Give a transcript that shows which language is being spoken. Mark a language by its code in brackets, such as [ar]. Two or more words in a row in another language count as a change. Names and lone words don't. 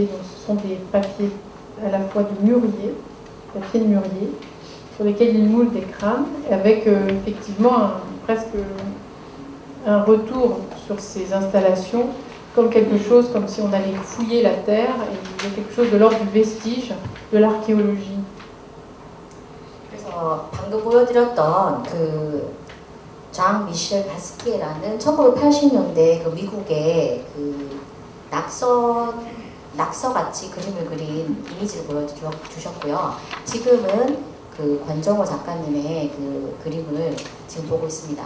[fr] Donc, ce sont des papiers à la fois de mûrier, papier de mûrier, sur lesquels il moule des crânes, avec effectivement presque un retour sur ces installations, comme quelque chose, comme si on allait fouiller la terre, et il y a quelque chose de l'ordre du vestige de l'archéologie. [ko] 그래서 방금 보여드렸던 장 미셸 바스키에라는 1980년대 그 미국의 그 낙서같이 그림을 그린 이미지를 보여주셨고요. 지금은 그 권정호 작가님의 그 그림을 지금 보고 있습니다.